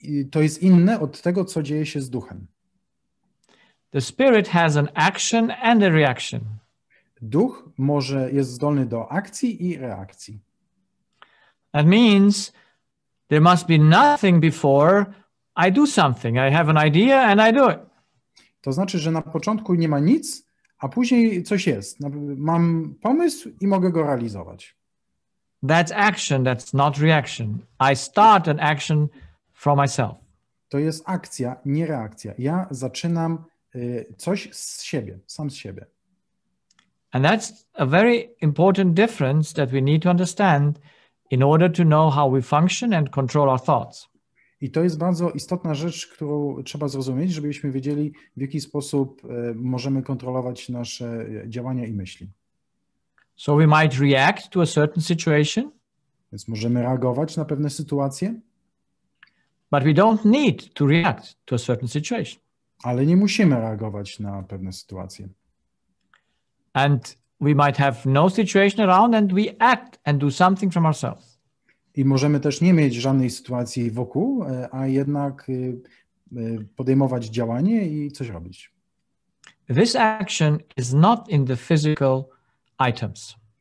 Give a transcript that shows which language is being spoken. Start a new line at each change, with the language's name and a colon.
Polish: To jest inne od tego, co dzieje się z duchem.
English: The spirit has an action and a reaction.
Polish: Duch jest zdolny do akcji i reakcji.
English: That means there must be nothing before I do something. I have an idea and I do it.
Polish: To znaczy, że na początku nie ma nic, a później coś jest. Mam pomysł i mogę go realizować.
English: That's action, that's not reaction. I start an action from myself.
Polish: To jest akcja, nie reakcja. Ja zaczynam coś z siebie, sam z siebie.
English: And that's a very important difference that we need to understand in order to know how we function and control our thoughts.
Polish: I to jest bardzo istotna rzecz, którą trzeba zrozumieć, żebyśmy wiedzieli, w jaki sposób możemy kontrolować nasze działania i myśli.
English: So we might react to a certain situation.
Polish: Więc możemy reagować na pewne sytuacje,
English: but we don't need to react to a certain situation.
Polish: ale nie musimy reagować na pewne sytuacje.
English: And we might have no situation around and we act and do something from ourselves.
Polish: I możemy też nie mieć żadnej sytuacji wokół, a jednak podejmować działanie i coś robić.
English: This action is not in the physical items.